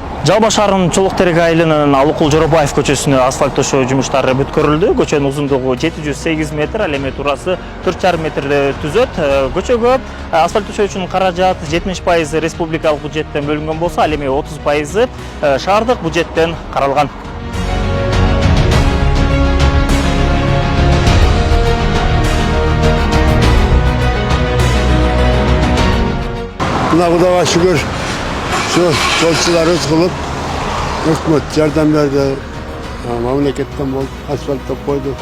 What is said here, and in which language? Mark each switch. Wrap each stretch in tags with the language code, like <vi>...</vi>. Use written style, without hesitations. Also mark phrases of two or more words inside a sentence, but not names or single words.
<ky>Жалба шаарынын Чолук-Терек айылынын Алыкул Жоробаев көчөсүнө асфальт төшөө жумуштары бүткөрүлдү. Көчөнүн узундугу 708 метр, ал эми туурасы 4,5 метрди түзөт. Көчөгө асфальт төшөө үчүн каражат 70% республикалык бюджеттен бөлүнгөн болсо, ал эми 30% шаардык бюджеттен каралган.</ky> <kk>Құдайға шүгір, жолшыларымыз қылып, үкімет жардам берді, мемлекеттен болып асфальттап қойды.</kk>